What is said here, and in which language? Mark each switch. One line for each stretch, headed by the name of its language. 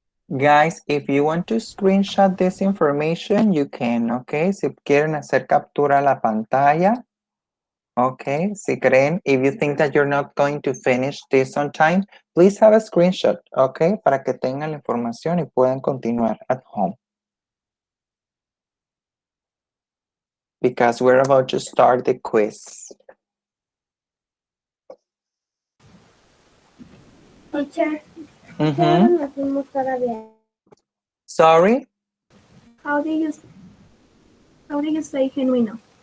English: Guys, if you want to screenshot this information, you can, okay?
Spanish: Si quieren hacer captura a la pantalla, okay? Si creen,
English: if you think that you're not going to finish this on time, please have a screenshot, okay?
Spanish: Para que tengan la información y puedan continuar
English: at home. Because we're about to start the quiz. Teacher, Mm-hmm.
Spanish: no fuimos todavía.
English: Sorry? How do you say genuino?